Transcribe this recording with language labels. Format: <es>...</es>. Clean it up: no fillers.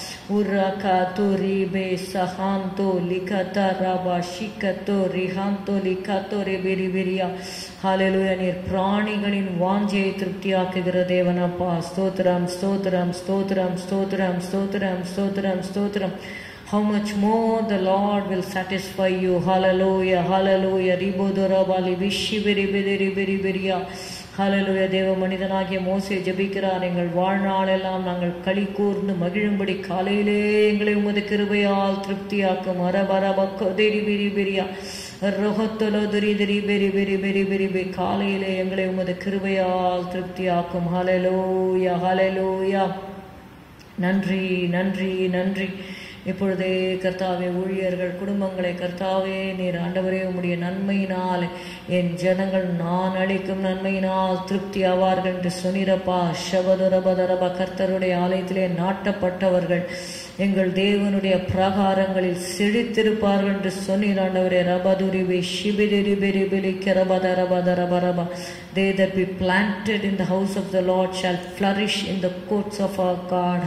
<ta>Urakato ribe sahanto likata raba shikato rihanto likato reberiberia. Hallelujah. நீர் பிராணிகளின் வாஞ்சையை திருப்தியாக்குகிற தேவனப்பா. ஸ்தோத்திரம் ஸ்தோத்திரம் ஸ்தோத்திரம் ஸ்தோத்திரம் ஸ்தோத்திரம் ஸ்தோத்திரம் ஸ்தோத்திரம்.</ta> <en>How much more the Lord will satisfy you. Hallelujah, hallelujah. Ribodorabali vishibiribiribiribiria. Hallelujah.</en> <ta>தேவ மனிதனாகிய மோசே ஜெபிக்கிறார். எங்கள் வாழ்நாளெல்லாம் நாங்கள் களி கூர்ந்து மகிழும்படி காலையிலே எங்களை உமது கிருபையால் திருப்தியாக்கும். அரபரபக்கோதிரிபிரிபிரியா ரொஹத்தொலோதிரிதிரிபிரிபிரிபிரிபிரிபி. காலையிலே எங்களை உமது கிருபையால் திருப்தியாக்கும். ஹல்லேலூயா, ஹல்லேலூயா. நன்றி நன்றி நன்றி. இப்பொழுதே கர்த்தாவே ஊழியர்கள் குடும்பங்களை கர்த்தாவே நீர் ஆண்டவரே உம்முடைய நன்மையினால் என் ஜனங்கள் நான் அளிக்கும் நன்மையினால் திருப்தி ஆவார்கள் என்று சொன்னிரப்பா. ஷபதுரபதரப. கர்த்தருடைய ஆலயத்திலே நாட்டப்பட்டவர்கள் எங்கள் தேவனுடைய பிரகாரங்களில் செழித்திருப்பார்கள் என்று சொன்னீர் ஆண்டவரே. ரபதுரிபி ஷிபிரிபிரிபிலி கரபதரபதரபரபா.</ta> <en>They that be planted in the house of the Lord shall flourish in the courts of our God.</en>